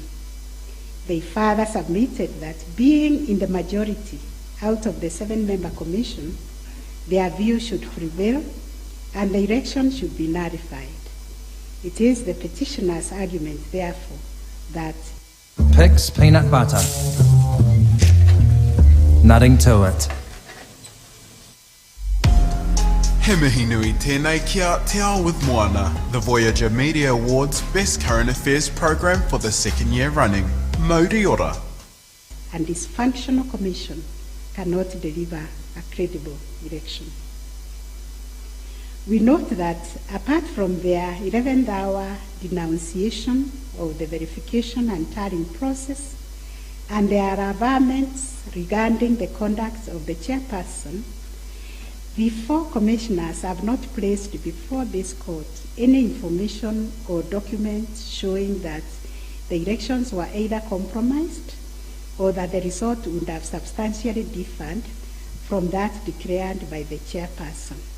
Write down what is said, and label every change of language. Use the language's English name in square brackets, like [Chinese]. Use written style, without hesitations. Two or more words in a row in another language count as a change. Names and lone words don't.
[English] They further submitted that being in the majority out of the 7-member commission, their view should prevail and the election should be nullified. It is the petitioner's argument, therefore, that Picks peanut butter. Nothing to it. [Māori] He mihi nui tēnei kia [English] Te Ao with Moana, the Voyager Media Awards Best Current Affairs program for the 2nd year running. [Māori] Mauri ora. [English] and dysfunctional commission cannot deliver a credible election. We note that apart from their 11th hour denunciation of the verification and tallying process and their averments regarding the conduct of the chairperson, the four commissioners have not placed before this court any information or documents showing that the elections were either compromised or that the result would have substantially differed from that declared by the chairperson.